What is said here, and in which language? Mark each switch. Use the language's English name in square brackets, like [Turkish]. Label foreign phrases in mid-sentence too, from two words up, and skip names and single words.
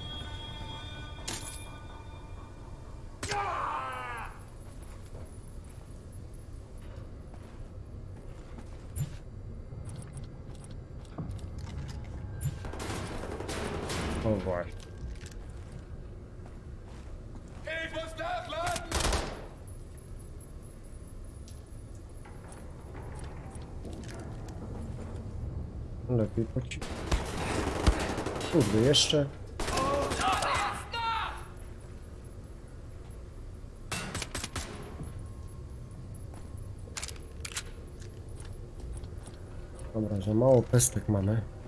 [Polish] O właśnie. [German] Ich muss nachladen! [Polish] Lepiej po ci. Kurde, jeszcze. Dobra, za mało pestek mamy.